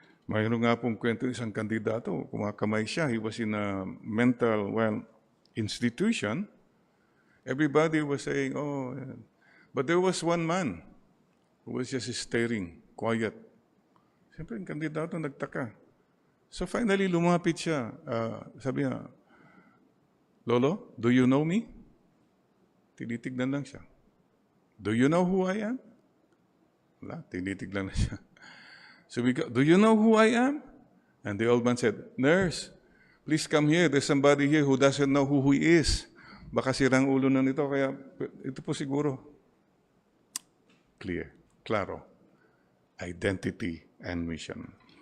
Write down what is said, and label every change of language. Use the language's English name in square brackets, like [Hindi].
[Filipino] Mayroon nga pong kwento isang kandidato, kumakamay siya. [English] He was in a mental, institution. Everybody was saying, oh, but there was one man who was just staring, quiet. [Filipino] Siyempre, yung kandidato nagtaka. [English] So finally, [Filipino] lumapit siya. Sabi niya, Lolo, [English] do you know me? [Filipino] Tinitignan lang siya. [English] Do you know who I am? [Filipino] Wala, tinitignan na siya. [English] So we go, do you know who I am? And the old man said, Nurse, please come here. There's somebody here who doesn't know who he is. [Filipino] Baka sirang ulo na nito, kaya ito po siguro. [English] Clear, claro. Identity and mission.